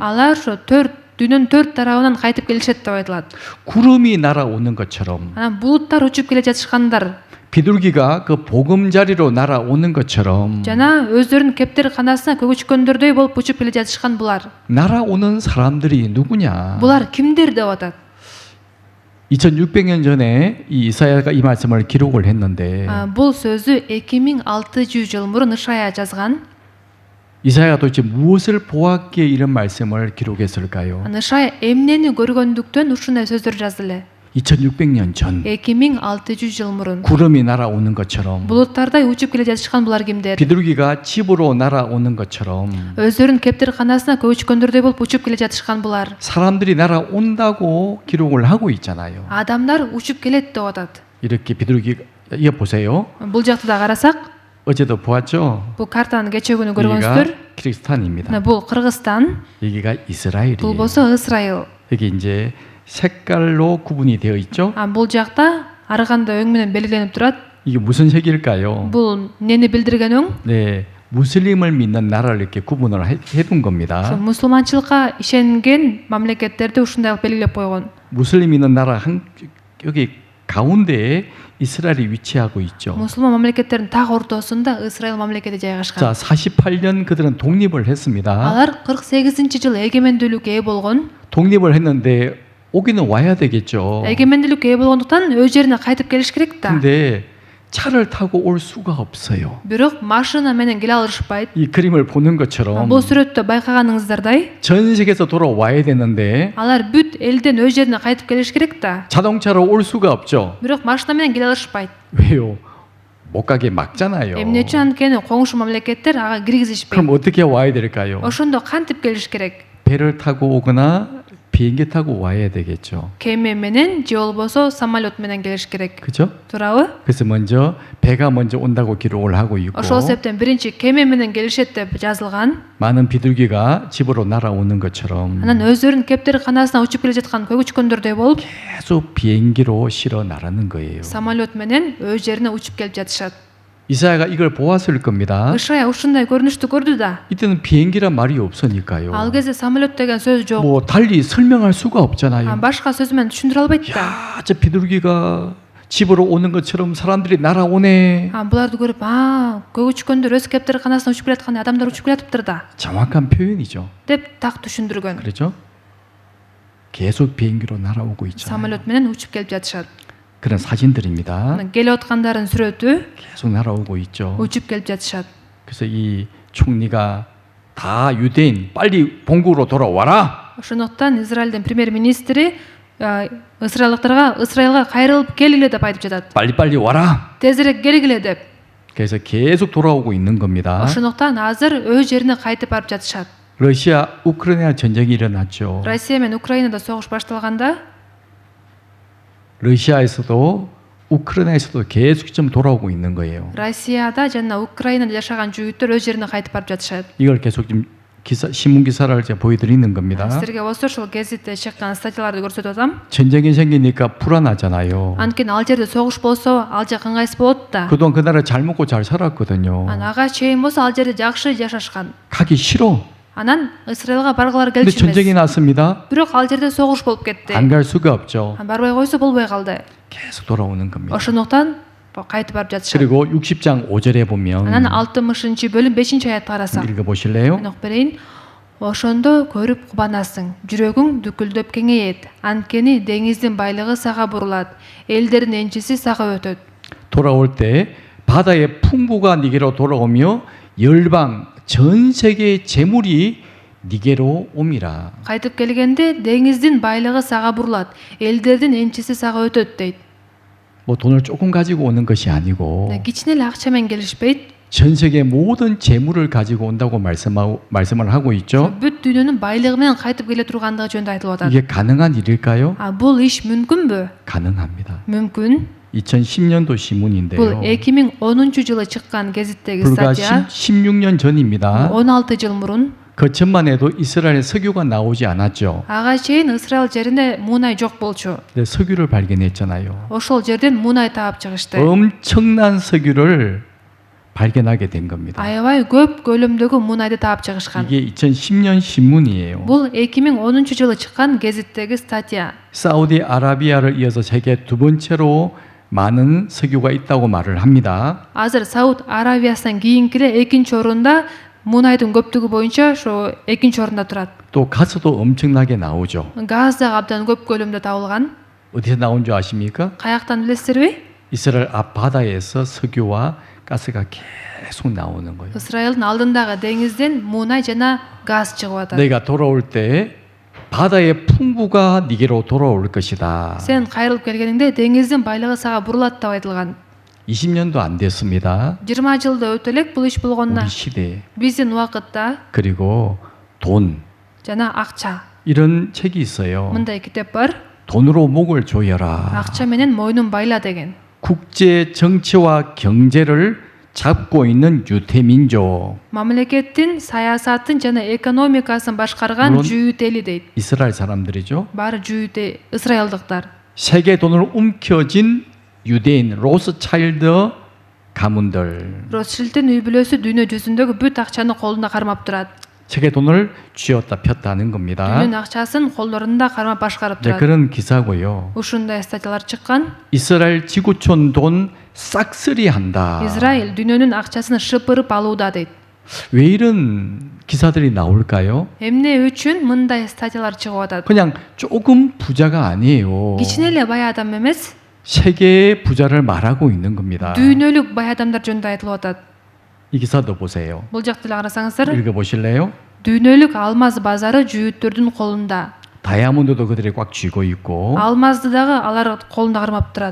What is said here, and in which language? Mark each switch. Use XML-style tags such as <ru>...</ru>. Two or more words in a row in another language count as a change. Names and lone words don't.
<ky>алар ошо дүйнөнүн 4 тарабынан кайтып келишет деп айтылат.</ky> <ko>구름이 날아오는 것처럼</ko> <ky>Анан булуттар учуп келе жатышкандар</ky> <ko>비둘기가 그 보금자리로 날아오는 것처럼</ko> <ky>жана өздөрүнүн кептери канасына көгүчкөндөрдөй болуп учуп келе жатышкан булар.</ky> <ko>날아오는 사람들이 누구냐?</ko> <ky>Булар кимдер деп атат.</ky> <ko>2600년 전에 이 이사야가 이 말씀을 기록을 했는데</ko> <ky>Бул сөзү 2600 жыл мурун Ишая жазган.</ky> <ko>이사야가 도대체 무엇을 보았기에 이런 말씀을 기록했을까요?</ko> <ky>Ишая эмнени көргөндүктөн ушундай сөздөр жазды эле.</ky> <ko>2600년 전</ko> <ky>2600 жыл мурун</ky> <ko>구름이 날아오는 것처럼</ko> <ky>булуттардай учуп келе жатышкан булар кимдер?</ky> <ko>비둘기가 집으로 날아오는 것처럼</ko> <ky>өздөрүнүн кептери канасына көгүчкөндөрдөй болуп учуп келе жатышкан булар.</ky> <ko>사람들이 날아온다고 기록을 하고 있잖아요.</ko> <ky>Адамдар учуп келет деп атат.</ky> <ko>이렇게 비둘기가 이거 보세요.</ko> <ky>Бул жакты да карасак,</ky> <ko>어제도 보았죠?</ko> <ky>бул картаны кечээ күнү</ky> <ko>여기가</ko> <ky>көргөнсүздөр.</ky> <ko>키리스탄입니다.</ko> <ky>Бул Кыргызстан,</ky> <ko>여기가</ko> <ky>бул</ky> <ko>이스라엘이에요.</ko> <ky>болсо Исраил.</ky> <ko>여기 이제 색깔로 구분이 되어 있죠?</ko> <ky>Бул жакта ар кандай өң менен белгиленип турат.</ky> <ko>이게 무슨 색일까요?</ko> <ky>Бул эмнени билдирген өң?</ky> <ko>네, 무슬림을 믿는 나라를 이렇게 구분을 해둔 겁니다.</ko> <ky>мусулманчылыкка ишенген мамлекеттерди ушундай кылып белгилеп койгон.</ky> <ko>무슬림 있는 나라 여기 가운데에 이스라엘이 위치하고 있죠.</ko> <ky>мусулман мамлекеттердин так ортосунда Исраил мамлекети жайгашкан.</ky> <ko>자, 48년 그들은 독립을 했습니다.</ko> <ky>Алар 48-жыл эгемендүүлүккө ээ болгон.</ky> <ko>독립을 했는데 오기는 와야 되겠죠.</ko> <ky>эгемендүүлүккө ээ болгондуктан өз жерине кайтып келиш керек да.</ky> <ko>근데 차를 타고 올 수가 없어요.</ko> <ky>Бирок машина менен келе алышпайт.</ky> <ko>이 그림을 보는 것처럼</ko> <ky>Бул сүрөттө байкаганыңыздардай,</ky> <ko>전 세계에서 돌아와야 되는데</ko> <ky>алар бүт элден өз жерине кайтып келиш керек да.</ky> <ko>자동차로 올 수가 없죠.</ko> <ky>Бирок машина менен келе алышпайт.</ky> <ko>왜요? 못 가게 막잖아요.</ko> <ky>Эмне үчүн анткени коңшу мамлекеттер ага киргизишпейт.</ky> <ko>그럼 어떻게 와야 될까요?</ko> <ky>Ошондо кантип келиш керек?</ky> <ko>배를 타고 오거나 비행기 타고 와야 되겠죠.</ko> <ky>Кеме менен же болбосо самолет менен келиш керек.</ky> <ko>그죠?</ko> <ky>Туурабы?</ky> <ko>그래서 먼저 배가 먼저 온다고 기록을 하고 있고</ko> <ky>Ошол себептен биринчи кеме менен келишет деп жазылган.</ky> <ko>많은 비둘기가 집으로 날아오는 것처럼</ko> <ky>Анан өздөрүнүн кептери канасына учуп келе жаткан көгүчкөндөрдөй болуп,</ky> <ko>계속 비행기로 실어 나르는 거예요.</ko> <ky>самолет менен өз жерине учуп келип жатышат.</ky> <ko>이사야가 이걸 보았을 겁니다.</ko> <ky>Ишая ушундай көрүнүштү көрдү да.</ky> <ko>이때는 비행기란 말이 없으니까요.</ko> <ky>Ал кезде самолет деген сөз жок.</ky> <ko>뭐 달리 설명할 수가 없잖아요.</ko> <ky>Башка сөз менен түшүндүрө албайт да.</ky> <ko>야, 저 비둘기가 집으로 오는 것처럼 사람들이 날아오네.</ko> <ky>Буларды көрүп, көгүчкөндөр өз кептери канасына учуп келаткандай адамдар учуп келатыптыр да</ky> <ko>정확한 표현이죠.</ko> <ky>деп так түшүндүргөн.</ky> <ko>그렇죠? 계속 비행기로 날아오고 있잖아요.</ko> <ky>самолет менен учуп келип жатышат.</ky> <ko>그런 사진들입니다.</ko> <ky>келип аткандардын сүрөтү</ky> <ko>계속 날아오고 있죠.</ko> <ky>учуп келип жатышат.</ky> <ko>그래서 이 총리가 다 유대인 빨리 본국으로 돌아와라.</ko> <ky>Ошондуктан Израилдин премьер-министри Исраилга кайрылып келгиле деп айтып жатат.</ky> <ko>빨리 와라.</ko> <ky>Тезирээк келгиле деп.</ky> <ko>그래서 계속 돌아오고 있는 겁니다.</ko> <ky>Ошондуктан азыр өз жерине кайтып барып жатышат.</ky> <ko>러시아 우크라이나 전쟁이 일어났죠.</ko> <ky>Россия менен Украинада согуш башталганда</ky> <ko>러시아에서도 우크라이나에서도 계속 좀 돌아오고 있는 거예요.</ko> <ky>Россияда жана Украинада жашаган жүйүттөр өз жерине кайтып барып жатышат.</ky> <ko>이걸 계속 좀 신문 기사를 제가 보여드리는 겁니다.</ko> <ky>Силерге осы ушул гезитте чыккан статьяларды көрсөтүп атам.</ky> <ko>전쟁이 생기니까 불안하잖아요.</ko> <ky>Анткени ал жерде согуш болсо, ал жак ыңгайсыз болот да.</ky> <ko>그동안 그 나라 잘 먹고 잘 살았거든요.</ko> <ky>Ага чейин болсо ал жерде жакшы жашашкан.</ky> <ko>가기 싫어.</ko> <ky>Анан Исраилга баргылары</ky> <ko>근데</ko> <ky>келчү</ky> <ko>전쟁이</ko> <ky>эмес.</ky> <ko>났습니다.</ko> <ky>Бирок ал жерде согуш болуп кетти.</ky> <ko>안 갈 수가 없죠.</ko> <ky>Барбай койсо болбой калды.</ky> <ko>계속 돌아오는 겁니다.</ko> <ky>Ошондуктан кайтып барып жатышат.</ky> <ko>그리고 60장 5절에 보면</ko> <ky>Анан 60-бөлүм 5-аятты карасак,</ky> <ko>읽어보실래요?</ko> <ky>мен окуп берейин. Ошондо көрүп кубанасың, жүрөгүң дүкүлдөп кеңейет. Анткени деңиздин байлыгы сага бурулат, элдердин энчиси сага өтөт.</ky> <ko>돌아올 때 바다의 풍부가 니게로 돌아오며 열방 전 세계의 재물이 니게로 옴이라.</ko> <ky>Кайтып келгенде деңиздин байлыгы сага бурулат, элдердин энчиси сага өтөт дейт.</ky> <ko>뭐 돈을 조금 가지고 오는 것이 아니고</ko> <ky>Кичине эле акча менен келишпейт.</ky> <ko>전 세계 모든 재물을 가지고 온다고 말씀을 하고 있죠.</ko> <ky>Бүт дүйнөнүн байлыгы менен кайтып келе тургандыгы жөнүндө айтылып атат.</ky> <ko>이게 가능한 일일까요?</ko> <ky>Бул иш мүмкүнбү?</ky> <ko>가능합니다.</ko> <ky>Мүмкүн.</ky> <ko>2010년도</ko> <ky>Бул</ky> <ko>신문인데요.</ko> <ky>2010-жылы чыккан газеттеги</ky> <ko>불과</ko> <ky>статья.</ky> <ko>16년 전입니다.</ko> <ky>16 жыл мурун.</ky> <ko>그 전만 해도 이스라엘 석유가 나오지 않았죠.</ko> <ky>Ага чейин Исраил жеринде мунай жок болчу.</ky> <ko>근데 석유를 발견했잖아요.</ko> <ky>Ошол жерден мунай таап чыгышты.</ky> <ko>엄청난 석유를 발견하게 된 겁니다.</ko> <ky>Аябай көп көлөмдөгү мунайды таап чыгышкан.</ky> <ko>이게 2010년 신문이에요.</ko> <ky>Бул 2010-жылы чыккан газеттеги статья.</ky> <ko>사우디아라비아를 이어서 세계 두 번째로 많은 석유가 있다고 말을 합니다.</ko> <ky>Азыр Сауд Аравиясынан кийинки эле экинчи орунда мунайдын көптүгү боюнча ошо экинчи орунда турат.</ky> <ko>또 가스도 엄청나게 나오죠.</ko> <ky>Газ да абдан көп көлөмдө табылган.</ky> <ko>어디서 나온 줄 아십니까?</ko> <ky>Каяктан билесиздерби?</ky> <ko>이스라엘 앞바다에서 석유와 가스가 계속 나오는 거예요.</ko> <ky>Исраилдин алдындагы деңизден мунай жана газ чыгып атат.</ky> <ko>내가 돌아올 때 바다의 풍부가 니게로 돌아올 것이다.</ko> <ky>Сен кайрылып келгениңде деңиздин байлыгы сага бурулат деп айтылган.</ky> <ko>20년도 안 됐습니다.</ko> <ky>20 жылда өтө элек бул иш болгонуна.</ky> <ko>우리 시대</ko> <ky>Биздин убакытта</ky> <ko>그리고 돈</ko> <ky>жана акча.</ky> <ko>이런 책이 있어요.</ko> <ky>Мындай китеп бар.</ky> <ko>돈으로 목을 조여라.</ko> <ky>Акча менен мойнун байла деген.</ky> <ko>국제 정치와 경제를 잡고 있는 유태민족.</ko> <ky>Мамлекеттин саясатын жана экономикасын башкарган</ky> <ko>물론</ko> <ky>жүйүт эли дейт.</ky> <ko>이스라엘 사람들이죠.</ko> <ky>Баары жүйүт ысрайылдыктар.</ky> <ko>세계 돈을 움켜쥔 유대인 로스차일드 가문들.</ko> <ky>Ротшильдтин үй бүлөсү дүйнө жүзүндөгү бүт акчаны колунда кармап турат.</ky> <ko>세계 돈을 쥐었다 폈다는 겁니다.</ko> <ky>Дүйнөнүн акчасын колдорунда кармап башкарып</ky> <ko>네,</ko> <ky>турат.</ky> <ko>그런 기사고요.</ko> <ky>Ушундай статьялар чыккан.</ky> <ko>이스라엘 지구촌 돈 싹쓸이한다.</ko> <ky>Израиль дүйнөнүн акчасын шыпырып алууда дейт.</ky> <ko>왜 이런 기사들이 나올까요?</ko> <ky>Эмне үчүн мындай статьялар чыгып атат?</ky> <ko>그냥 조금 부자가 아니에요.</ko> <ky>Кичине эле бай адам эмес,</ky> <ko>세계의 부자를 말하고 있는 겁니다.</ko> <ky>дүйнөлүк бай адамдар жөнүндө айтылып атат.</ky> <ko>이 기사도 보세요.</ko> <ky>Бул жакты эле карасаңыздар,</ky> <ko>읽어보실래요?</ko> <ky>дүйнөлүк алмаз базары жүйүттөрдүн колунда.</ky> <ko>다이아몬드도 그들이 꽉 쥐고 있고.</ko> <ky>Алмазды дагы алар колунда кармап турат.</ky>